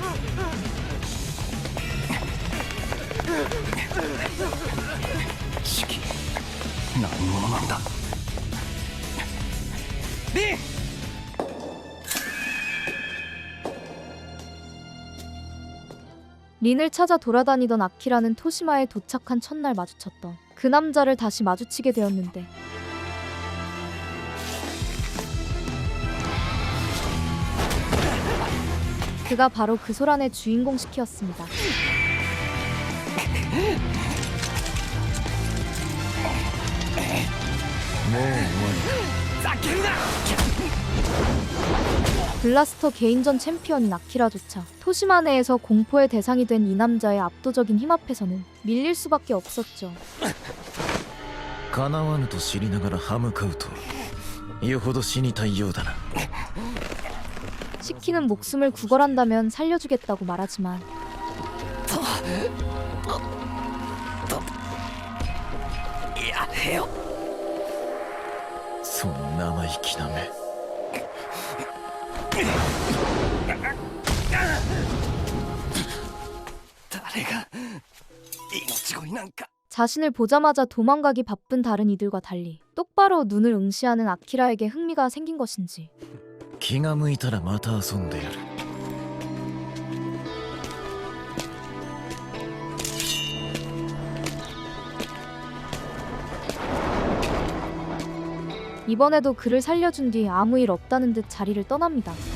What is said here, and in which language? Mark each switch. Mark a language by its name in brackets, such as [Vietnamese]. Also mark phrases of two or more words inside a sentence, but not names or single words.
[Japanese] 시키 何者なんだ。リン！ [Korean] 린을 찾아 돌아다니던 아키라는 토시마에 도착한 첫날 마주쳤던 그 남자를 다시 마주치게 되었는데 그가 바로 그 소란의 주인공 시키였습니다. 블라스터 개인전 챔피언인 아키라조차 토시마 내에서 공포의 대상이 된 이 남자의 압도적인 힘 앞에서는 밀릴 수밖에 없었죠. [Japanese] かなわぬと知りながら歯向かうとよほど死にたいようだな。 [Korean] 시키는 목숨을 구걸한다면 살려주겠다고 말하지만 [Japanese] その生意気な目。誰が命乞いなんか。 [Korean] 자신을 보자마자 도망가기 바쁜 다른 이들과 달리 똑바로 눈을 응시하는 아키라에게 흥미가 생긴 것인지 [Japanese] 気が向いたらまた遊んでやる。 [Korean] 이번에도 그를 살려준 뒤 아무 일 없다는 듯 자리를 떠납니다.